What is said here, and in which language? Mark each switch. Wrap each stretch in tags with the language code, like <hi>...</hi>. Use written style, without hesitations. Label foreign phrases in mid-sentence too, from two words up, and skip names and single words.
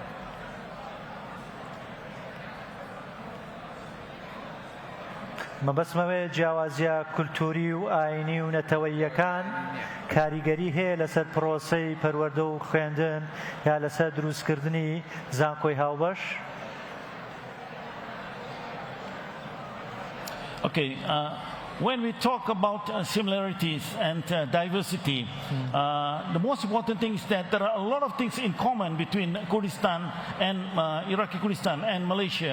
<ckb>مەبەستمەوەیە جیاوازیە کولتوری و ئاینی و نەتەوەییەکان کاریگەری هەیە لەسەر پرۆسەی پەروەردە و خوێندن یا لەسەر دروستکردنی زانکۆی هاوبەش؟</ckb> <en>Okay, when we talk about similarities and diversity, the most important thing is that there are a lot of things in common between Kurdistan and Iraqi Kurdistan and Malaysia.</en>